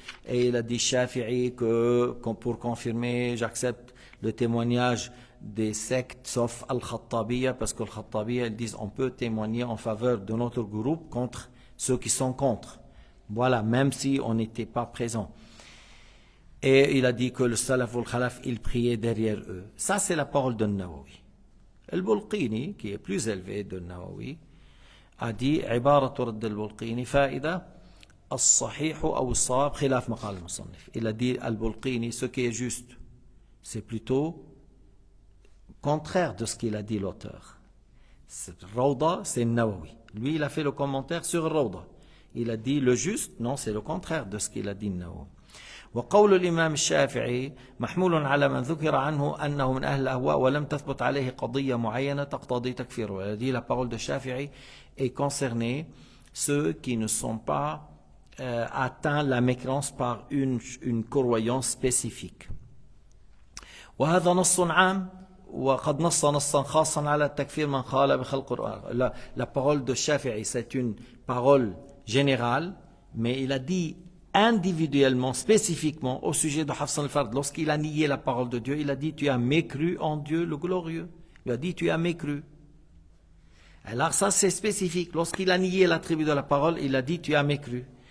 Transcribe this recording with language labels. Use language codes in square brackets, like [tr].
[fr] Et il a dit Shafi'i que pour confirmer, j'accepte le témoignage des sectes sauf Al-Khattabiyya, parce que Al-Khattabiyya, ils disent on peut témoigner en faveur de notre groupe contre ceux qui sont contre. Voilà, même si on n'était pas présent. Et il a dit que le Salaf ou le Khalaf, ils priaient derrière eux. Ça, c'est la parole de Nawawi. Al-Bulqini, qui est plus élevé de Nawawi, a dit [ar] عبارة رد البلقيني فائدة الصحيح أو الصواب خلاف مقال المصنف. [fr] Il a dit Al-Bulqini, ce qui est juste, c'est plutôt contraire de ce qu'il a dit l'auteur. Rawda, c'est Nawawi. Lui, il a fait le commentaire sur Rawda. Il a dit le juste, non, c'est le contraire de ce qu'il a dit Nawawi. [ar] وقول الإمام الشافعي محمول على من ذكر عنه أنه من أهل الأهواء ولم تثبت عليه قضية معينة تقتضي تكفيره. [fr] Il a dit la parole de Shafi'i est concernée ceux qui ne sont pas atteints la mécréance par une croyance spécifique. [ar] وهذا نص عام وقد نص نصا خاصا على التكفير من قال بخلق القرآن. [fr] La parole de Shafi'i, c'est une parole générale, mais il a dit individuellement, spécifiquement, au sujet de Hafs al-Fard. Lorsqu'il a nié la parole de Dieu, il a dit tu as mécru en Dieu le glorieux. Il a dit tu as mécru. Alors ça c'est spécifique. Lorsqu'il a nié l'attribut de la parole, il a dit tu as mécru.